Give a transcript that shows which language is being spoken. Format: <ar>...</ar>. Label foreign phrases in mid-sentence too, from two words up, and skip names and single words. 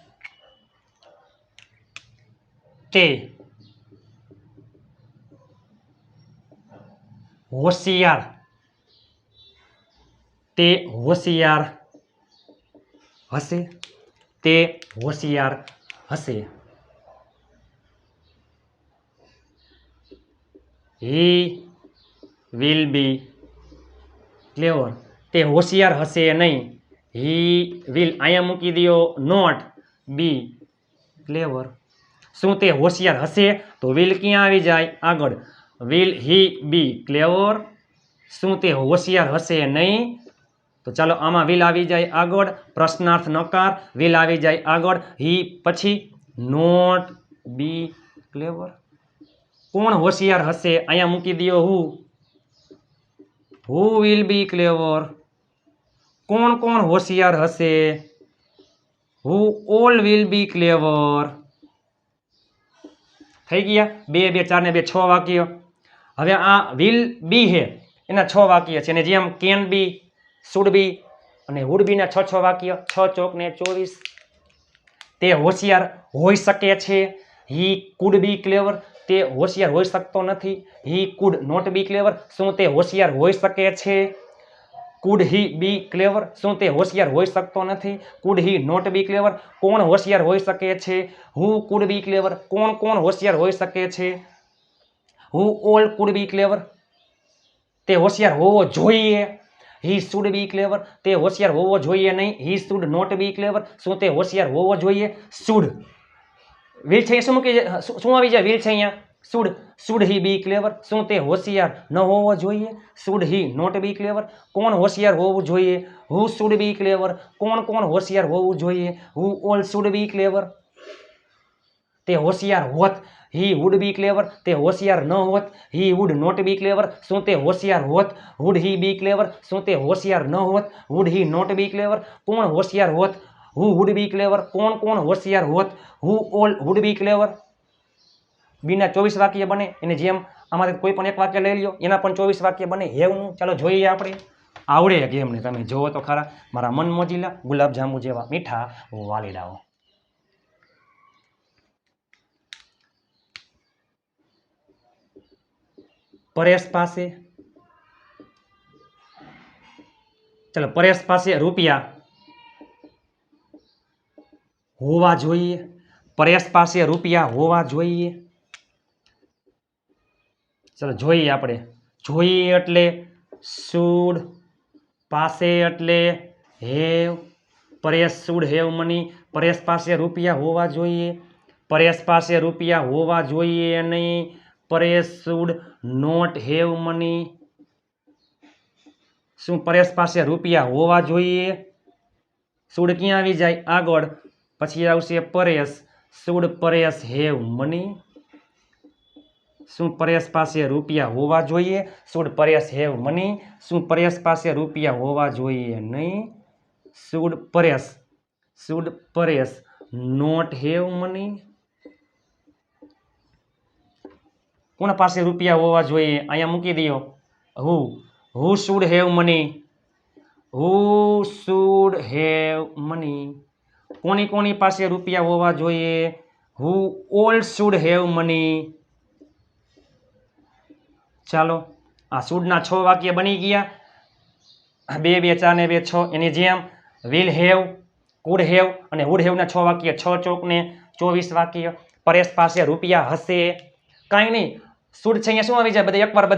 <gu>તે હોશિયાર હશે તે હોશિયાર હશે</gu> <en>he will be clever</en> <gu>તે હોશિયાર હશે નહીં</gu> <en>he will</en> <gu>અહીંયા મૂકી દો</gu> <en>not be clever</en> <gu>શું તે હોશિયાર હશે તો will ક્યાં આવી જાય આગળ</gu> <en>will he be clever</en> <gu>શું તે હોશિયાર હશે નહીં તો ચાલો આમાં will આવી જાય આગળ પ્રશ્નાર્થ નકાર will આવી જાય આગળ he પછી</gu> <en>not be clever</en> <gu>કોણ હોશિયાર હશે અહીંયા મૂકી દો</gu> <en>who will be clever</en> <gu>કોણ હોશિયાર હશે</gu> <en>who all will be clever</en> <gu>થઈ ગયા</gu> <en>2</en> <gu>2 4 ને 2 6 વાક્ય હવે આ</gu> <en>will be</en> <gu>હે એના 6 વાક્ય છે અને જેમ</gu> <en>can be should be</en> <gu>અને</gu> <en>would be</en> <gu>ના 6 વાક્ય 6 ચોક ને 24 તે હોશિયાર હોઈ શકે છે</gu> <en>he could be clever</en> <gu>તે હોશિયાર હોઈ શકતો નથી</gu> <en>he could not be clever</en> <gu>શું તે હોશિયાર હોઈ શકે છે</gu> <en>could he be clever</en> <gu>શું તે હોશિયાર હોઈ શકતો નથી</gu> <en>could he not be clever</en> <gu>કોણ હોશિયાર હોઈ શકે છે</gu> <en>who could be clever</en> <gu>કોણ હોશિયાર હોઈ શકે છે</gu> <en>who all could be clever</en> <gu>તે હોશિયાર હોવો જોઈએ</gu> <en>he should be clever</en> <gu>તે હોશિયાર હોવો જોઈએ નહીં</gu> <en>he should not be clever</en> <gu>શું તે હોશિયાર હોવો જોઈએ should will છે શું મૂકી શું આવી જાય will છે અહીંયા</gu> <en>should he be clever</en> <gu>શું તે હોશિયાર ન હોવો જોઈએ</gu> <en>should he not be clever</en> <gu>કોણ હોશિયાર હોવું જોઈએ</gu> <en>who should be clever</en> <gu>કોણ હોશિયાર હોવું જોઈએ</gu> <en>who all should be clever</en> <gu>તે હોશિયાર હોત</gu> <en>he would be clever</en> <gu>તે હોશિયાર ન હોત</gu> <en>he would not be clever</en> <gu>શું તે હોશિયાર હોત</gu> <en>would he be clever</en> <gu>શું તે હોશિયાર ન હોત</gu> <en>would he not be clever</en> <gu>કોણ હોશિયાર હોત</gu> <en>who would be clever</en> <gu>કોણ હોશિયાર હોત</gu> <en>who all would be clever</en> <gu>બીના 24 વાક્ય બને એને જેમ આમાંથી કોઈ પણ એક વાક્ય લઈ લ્યો એના પણ 24 વાક્ય બને હેવનું ચાલો જોઈએ આપણે આવડે ગેમને તમે જોવો તો ખરા મારા મન મોજીલા ગુલાબજાંબુ જેવા મીઠા વાલીડાઓ પરેશ પાસે ચાલો પરેશ પાસે રૂપિયા હોવા જોઈએ પરેશ પાસે રૂપિયા હોવા જોઈએ ચલો જોઈએ આપણે જોઈએ એટલે should પાસે એટલે have પરેશ</gu> <en>should have money</en> <gu>પરેશ પાસે રૂપિયા હોવા જોઈએ પરેશ પાસે રૂપિયા હોવા જોઈએ નહીં પરેશ</gu> <en>should not have money</en> <gu>શું પરેશ પાસે રૂપિયા હોવા જોઈએ should ક્યાં આવી જાય આગળ પછી આવશે પરેશ should પરેશ</gu> <en>have money</en> <gu>શું પરેશ પાસે રૂપિયા હોવા જોઈએ should પરેશ</gu> <en>have money</en> <gu>શું પરેશ પાસે રૂપિયા હોવા જોઈએ નહીં should</gu> <en>પરેશ not have money</en> <gu>કોના પાસે રૂપિયા હોવા જોઈએ અહીંયા મૂકી દો</gu> <en>who should have money who should have money</en> <gu>કોની પાસે રૂપિયા હોવા જોઈએ</gu> <en>who all should have money</en> <gu>ચાલો આ should ના 6 વાક્ય બની ગયા 2 2 4 ને 2 6 એની જેમ</gu> <en>will have could have</en> <gu>અને</gu> <en>would have</en> <gu>6 વાક્ય 6 ચોક ને 24 વાક્ય પરેશ પાસે રૂપિયા હશે કાંઈ નહીં શુડ છે અહીંયા શું આવી જાય બધે એકવાર</gu>